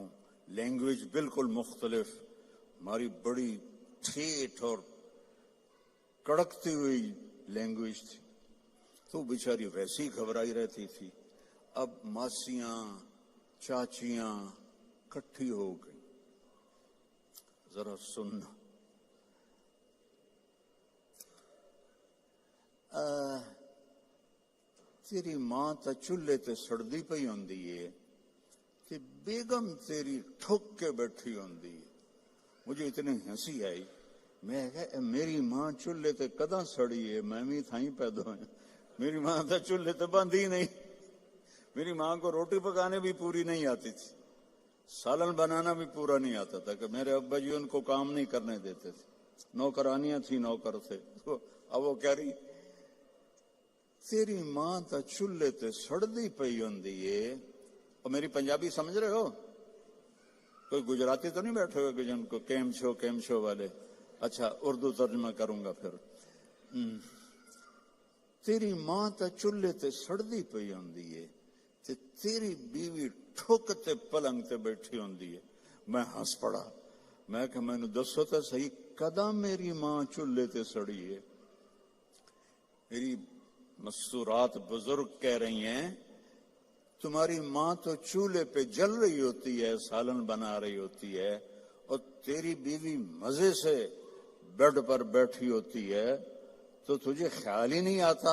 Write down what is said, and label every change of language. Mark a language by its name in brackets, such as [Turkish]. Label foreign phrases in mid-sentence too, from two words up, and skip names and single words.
[Urdu] لینگویج بالکل مختلف، ہماری بڑی ٹھیٹ اور کڑکتی ہوئی لینگویج تھی. تو بیچاری ویسی ہی گھبرائی رہتی تھی. اب ماسیاں چاچیاں کٹھی ہو گئی. ذرا سننا، [Punjabi] تیری ماں تا چولہے تے سڑدی پئی ہوندی ہے تے بیگم تیری ٹھک کے بیٹھی ہوندی ہے. [Urdu] مجھے اتنی ہنسی آئی. میں کہا [Punjabi] میری ماں چولہے تے کداں سڑی ہے، [Urdu] میں بھی تھائیں پیدا ہوں. [Punjabi] میری ماں تا چولہے تے بندھی نہیں. [Urdu] میری ماں کو روٹی پکانے بھی پوری نہیں آتی تھی. سالن بنانا بھی پورا نہیں آتا تھا کہ میرے ابا جی ان کو کام نہیں کرنے دیتے تھے، نوکرانیاں تھی، نوکر تھے. تو اب وہ کہہ رہی [Punjabi] تیری ماں تا چولہے تے سڑدی پئی ہوندی ہے. [Urdu] اور میری پنجابی سمجھ رہے ہو؟ کوئی گجراتی تو نہیں بیٹھے ہوئے کہ جن کو کیم شو والے. اچھا اردو ترجمہ کروں گا پھر. [Punjabi] تیری ماں تا چولہے تے سڑدی پئی ہوندی ہے تے تیری بیوی ٹھک تے پلنگ تے بیٹھی ہوندی ہے. [Urdu] میں ہنس پڑا. میں کہ میں نے [Punjabi] دسو تو صحیح کداں میری ماں چولہے تے سڑی ہے؟ [Urdu] میری مستورات بزرگ کہہ رہی ہیں تمہاری ماں تو چولہے پہ جل رہی ہوتی ہے، سالن بنا رہی ہوتی ہے، اور تیری بیوی مزے سے بیڈ پر بیٹھی ہوتی ہے، تو تجھے خیال ہی نہیں آتا.